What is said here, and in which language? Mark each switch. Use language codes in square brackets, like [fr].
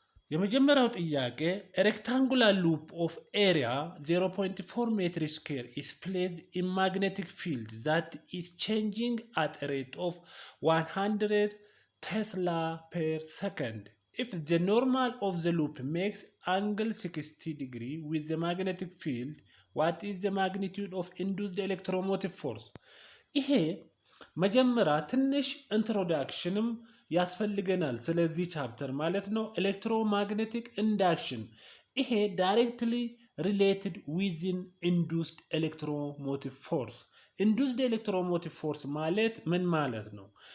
[am] የመጀመሪያው ጥያቄ [en] rectangular loop of area 0.4 meter square is placed in magnetic field that is changing at a rate of 100 Tesla per second. If the normal of the loop makes angle 60 degree with the magnetic field, what is the magnitude of induced electromotive force? [am] ይሄ መጀመሪያ ትንሽ ኢንትሮዳክሽንም ያስፈልገናል ስለዚህ ቻፕተር ማለት ነው። ኤሌክትሮማግኔቲክ ኢንዳክሽን ይሄ ዳይሬክትሊ ሪሌትድ ዊዝን ኢንዱስድ ኤሌክትሮሞቲቭ ፎርስ። ኢንዱስድ ኤሌክትሮሞቲቭ ፎርስ ማለት ምን ማለት ነው?